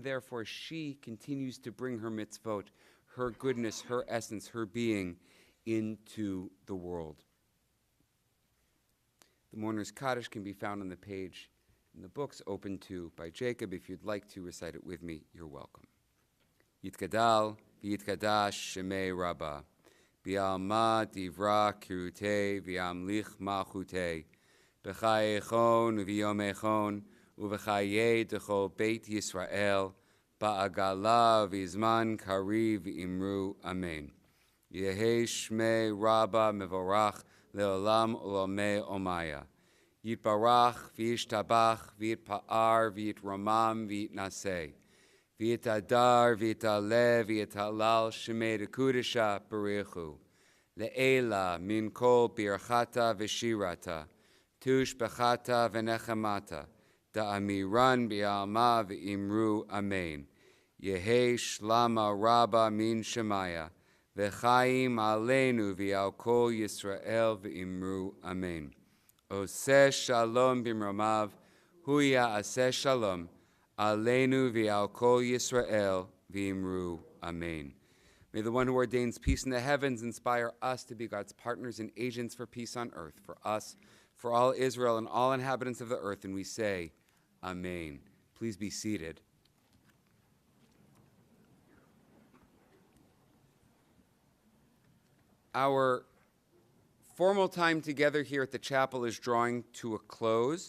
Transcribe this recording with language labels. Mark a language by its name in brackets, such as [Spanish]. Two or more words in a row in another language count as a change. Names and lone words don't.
[English] Therefore, she continues to bring her mitzvot, her goodness, her essence, her being into the world. The mourner's Kaddish can be found on the page in the books open to by Jacob. If you'd like to recite it with me, you're welcome. [Aramaic] יתגדל ויתקדש שמה רבא בעלמא די ברא כרעותה וימליך מלכותה בחייכון וביומיכון ובחיי דכל בית ישראל, בעגלא ובזמן קריב אמרו אמן. יהא שמה רבא מברך לעלם עלמי עלמיא. יתברך וישתבח ויתפאר ויתרומם ויתנשא. ויתהדר ויתעלה ויתהלל שמה דקודשא בריך הוא. לעלא מן כל ברכתא ושירתא. תשבחתא ונחמתא דאמירן בעלמא ואמרו אמן. יהא שלמא רבא מן שמיא. וחיים עלינו ועל כל ישראל ואמרו אמן. [Hebrew] עושה שלום במרומיו הוא יעשה שלום עלינו ועל כל ישראל ואמרו, Amen. [English] May the one who ordains peace in the heavens inspire us to be God's partners and agents for peace on earth, for us, for all Israel and all inhabitants of the earth, and we say, Amen. Please be seated. Our formal time together here at the chapel is drawing to a close.